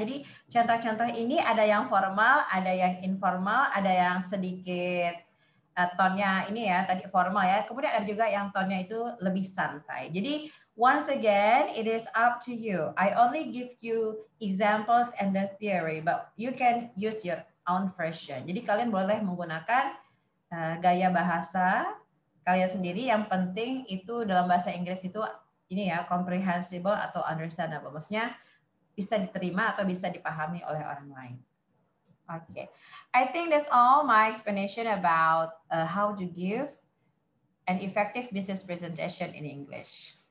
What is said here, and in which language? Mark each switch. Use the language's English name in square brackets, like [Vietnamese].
[Indonesian] Jadi contoh-contoh ini ada yang formal, ada yang informal, ada yang sedikit tonnya ini ya, tadi formal ya. Kemudian ada juga yang tonnya itu lebih santai. [English] Jadi once again, it is up to you. I only give you examples and the theory, but you can use your own version. [Indonesian] Jadi kalian boleh menggunakan gaya bahasa kalian sendiri. Yang penting itu dalam bahasa Inggris itu ini ya, comprehensible atau understandable. Maksudnya bisa diterima atau bisa dipahami oleh orang lain. [English] Okay, I think that's all my explanation about how to give an effective business presentation in English.